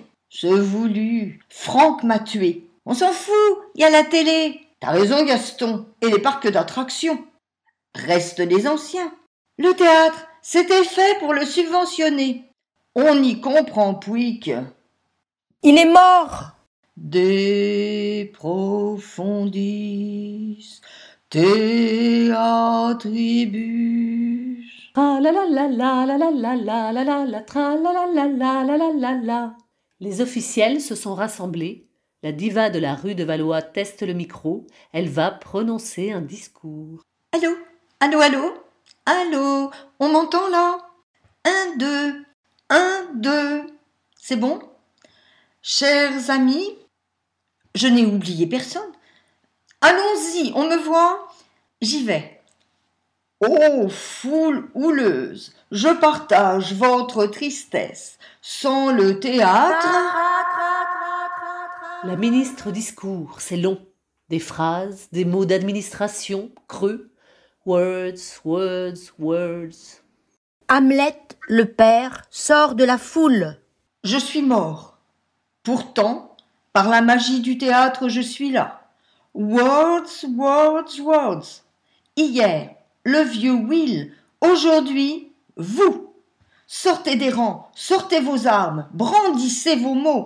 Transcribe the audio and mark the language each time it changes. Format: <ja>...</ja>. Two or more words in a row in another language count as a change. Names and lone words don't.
<fr>C'est voulu. Franck m'a tué. On s'en fout, il y a la télé. T'as raison, Gaston. Et les parcs d'attractions. Restent les anciens. Le théâtre, c'était fait pour le subventionner. On n'y comprend Pouic. Il est mort.</fr> <la>De profundis theatribus. Tra la la la la la la la la la la la tra la la la la la la la la.</la> <fr>Les officiels se sont rassemblés. La diva de la rue de Valois teste le micro. Elle va prononcer un discours. Allô? Allô, allô? Allô? On m'entend là? 1, 2. 1, 2. C'est bon? Chers amis, je n'ai oublié personne. Allons-y, on me voit? J'y vais. Ô foule houleuse, je partage votre tristesse. Sans le théâtre... La ministre discours, c'est long. Des phrases, des mots d'administration, creux.</fr> <en>Words, words, words.</en> <fr>Hamlet, le père, sort de la foule. Je suis mort. Pourtant, par la magie du théâtre, je suis là.</fr> <en>Words, words, words.</en> <fr>Hier, le vieux Will. Aujourd'hui, vous. Sortez des rangs, sortez vos armes, brandissez vos mots.</fr>